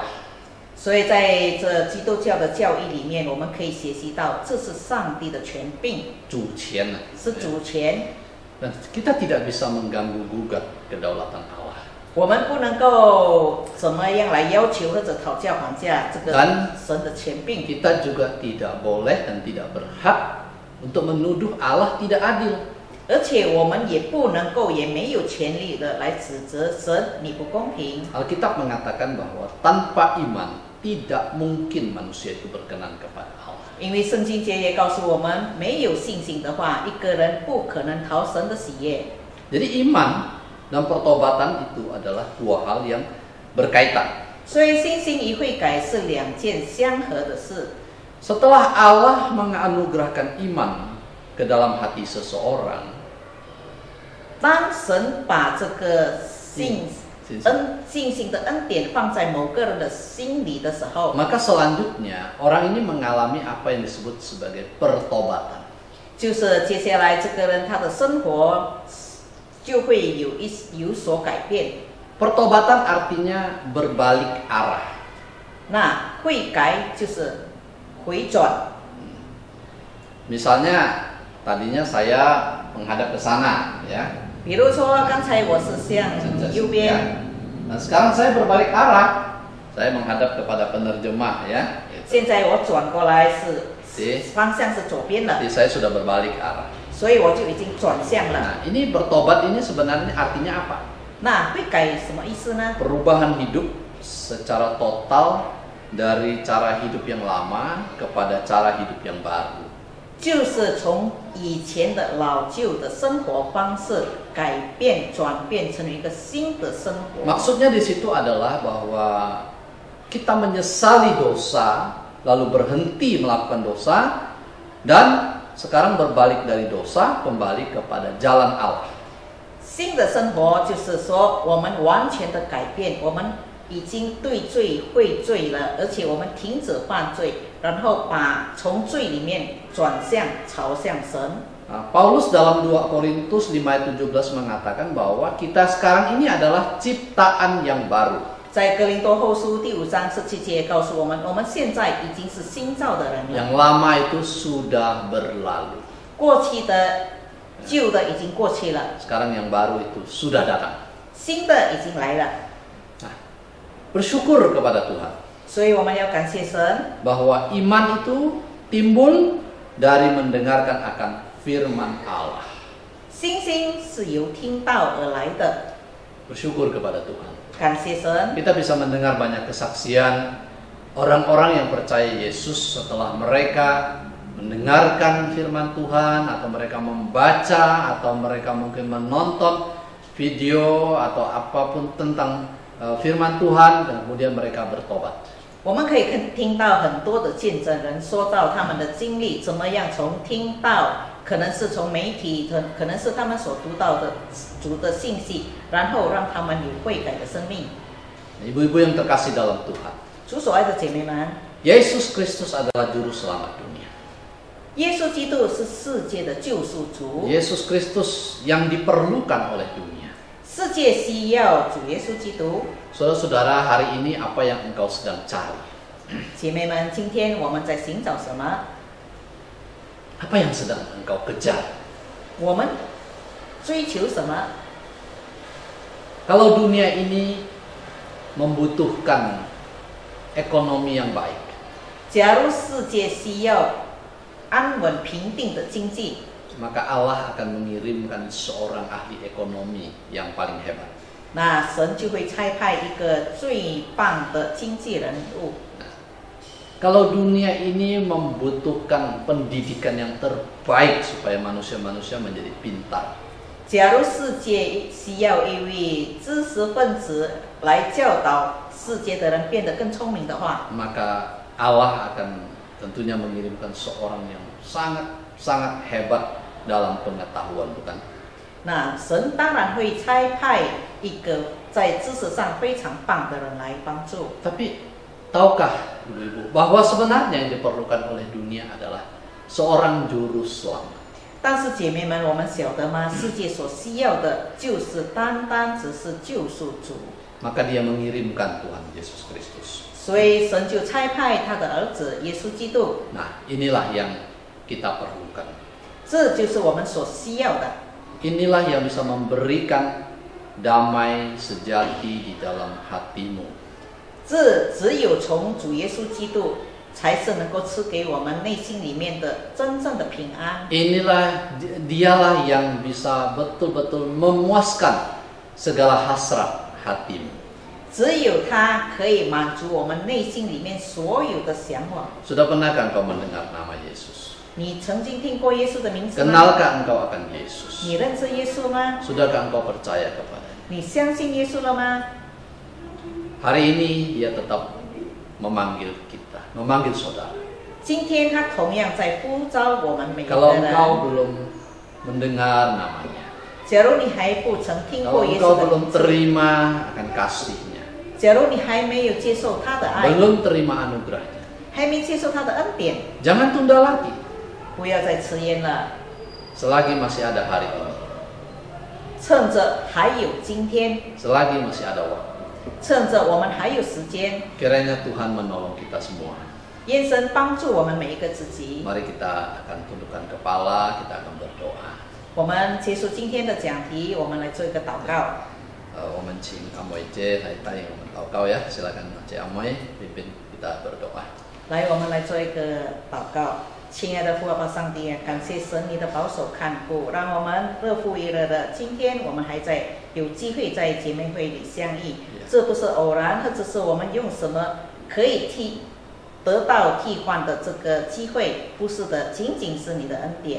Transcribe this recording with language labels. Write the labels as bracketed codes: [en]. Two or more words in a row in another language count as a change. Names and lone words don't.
[zh] 所以在这基督教的教义里面，我们可以学习到，这是上帝的权柄，主权. 是主权。 [id] Dan kita tidak bisa mengganggu gugat kedaulatan Allah. [zh] 我们不能够怎么样来要求或者讨价还价这个神的权柄。 [id] Kita juga tidak boleh dan tidak berhak untuk menuduh Allah tidak adil. [zh] 而且我们也不能够，也没有权利的来指责神你不公平。 [id] Alkitab mengatakan bahwa tanpa iman tidak mungkin manusia itu berkenan kepada Allah. [zh] 因为圣经节也告诉我们，没有信心的话，一个人不可能讨神的喜悦。 [id] Jadi iman dan pertobatan itu adalah dua hal yang berkaitan. [zh] 所以信心与悔改是两件相合的事。 [id] Setelah Allah menganugerahkan iman ke dalam hati seseorang, [zh] 当神把这个信信心的恩典放在某个人的心里的时候， [id] maka selanjutnya orang ini mengalami apa yang disebut sebagai pertobatan. [zh] 就是接下来这个人他的生活就会有所改变。 [id] Pertobatan artinya berbalik arah. [zh] 那悔改就是回转。 [id] Misalnya tadinya saya menghadap ke sana, ya. [zh] 比如说刚才我是向右边， [id] Nah sekarang saya berbalik arah, saya menghadap kepada penerjemah, ya. [zh] 现在我转过来是方向是左边了， [id] Jadi saya sudah berbalik arah. [zh] 所以我就已经转向了。 [id] Nah ini bertobat ini sebenarnya artinya apa? [zh] 那悔改什么意思呢？ [id] Perubahan hidup secara total dari cara hidup yang lama kepada cara hidup yang baru. [zh] 就是从以前的老旧的生活方式改变转变成一个新的生活。 [id] Maksudnya di situ adalah bahwa kita menyesali dosa, lalu berhenti melakukan dosa, dan sekarang berbalik dari dosa kembali kepada jalan Allah. [zh] 新的生活就是说，我们完全的改变，我们已经对罪悔罪了，而且我们停止犯罪，然后从罪里面转向朝向神。 [id] Nah, Paulus dalam 2 Korintus 5 ayat 17 mengatakan bahwa kita sekarang ini adalah ciptaan yang baru. [zh] 在哥林多后书第5章17节告诉我们，我们现在已经是新造的人了。 [id] Yang lama itu sudah berlalu. [zh] 过去的旧的已经过去了， [id] Sekarang yang baru itu sudah datang. [zh] 新的已经来了。 [id] Nah, bersyukur kepada Tuhan [zh] 所以我们要感谢神， [id] bahwa iman itu timbul dari mendengarkan akan firman Allah. [zh] 信心是由听到而来的。 [id] Bersyukur kepada Tuhan. [zh] 感谢神， [id] Kita bisa mendengar banyak kesaksian orang-orang yang percaya Yesus setelah mereka mendengarkan firman Tuhan, atau mereka membaca, atau mereka mungkin menonton video atau apapun tentang firman Tuhan, dan kemudian mereka bertobat. [zh] 我们可以听到很多的见证人说到他们的经历，怎么样从听到，可能是从媒体，可能是他们所读到的主的信息，然后让他们有悔改的生命。 [id] Ibu-ibu yang terkasih dalam Tuhan, [zh] 主所爱的姐妹们， [id] Yesus Kristus adalah juru selamat dunia. [zh] 耶稣基督是世界的救赎主， [id] Yesus Kristus yang diperlukan oleh dunia. [zh] 世界需要主耶稣基督。 [id] Saudara-saudara, hari ini apa yang engkau sedang cari? [zh] 姐妹们，今天我们在寻找什么？ [id] Apa yang sedang engkau kejar? [zh] 我们追求什么？ [id] Kalau dunia ini membutuhkan ekonomi yang baik, [zh] 假如世界需要安稳平定的经济， [id] maka Allah akan mengirimkan seorang ahli ekonomi yang paling hebat. [zh] 那神就会差派一个最棒的经纪人物。 [id] Kalau dunia ini membutuhkan pendidikan yang terbaik supaya manusia-manusia menjadi pintar, [zh] 假如世界需要一位知识分子来教导世界的人变得更聪明的话， [id] maka Allah akan tentunya mengirimkan seorang yang sangat hebat dalam pengetahuan, bukan? [zh] 那神当然会差派一个在知识上非常棒的人来帮助。 [id] Tapi tahukah ibu-ibu bahwa sebenarnya yang diperlukan oleh dunia adalah seorang juru selamat? [zh] 但是姐妹们，我们晓得吗？世界所需要的就是单单只是救赎主， [id] Maka dia mengirimkan Tuhan Yesus Kristus. [zh] 所以神就差派他的儿子耶稣基督。 [id] Nah, inilah yang kita perlukan. [zh] 这就是我们所需要的。 [id] Inilah yang bisa memberikan damai sejati di dalam hatimu. [zh] 这只有从主耶稣基督，才是能够赐给我们内心里面的真正的平安。 [id] Dialah yang bisa betul-betul memuaskan segala hasrat hatimu. [zh] 只有他可以满足我们内心里面所有的向往。 [id] Sudah pernahkah engkau mendengar nama Yesus? [zh] 你曾经听过耶稣的名字吗？ [id] Kenalkah engkau akan Yesus? [zh] 你认识耶稣吗？ [id] Sudahkah engkau percaya kepadanya? [zh] 你相信耶稣了吗？ [id] Hari ini dia tetap memanggil kita, memanggil saudara. [zh] 今天他同样在呼召我们每一个 [id] Kalau [zh] 人。 [id] engkau belum mendengar namanya, [zh] 假如你还不曾听 [id] Kalau [zh] 过耶 [id] engkau [zh] 稣的 [id] belum [zh] 名字， [id] terima akan kasihnya, [zh] 假如你还没有接受他的爱， [id] belum terima anugerahnya, [zh] 还没接受他的恩典， [id] jangan tunda lagi. [zh] 不要再迟延了， [id] Selagi masih ada hari ini, [zh] 趁着还有今天， [id] selagi masih ada waktu, [zh] 趁着我们还有时间， [id] kiranya Tuhan menolong kita semua. [zh] 愿神帮助我们每一个自己。 [id] Mari kita akan tundukkan kepala, kita akan berdoa. [zh] 我们结束今天的讲题，我们来做一个祷告。 [id] Omen Cing Amoy C, tayong tahu kau ya, silakan Cik Amoy pimpin kita berdoa. [zh] 来，我们来做一个祷告。亲爱的父爸爸上帝，感谢神你的保守看顾，让我们日复一日的，今天我们还在有机会在姐妹会里相遇，这不是偶然，或者是我们用什么可以得到替换的这个机会，不是的，仅仅是你的恩典。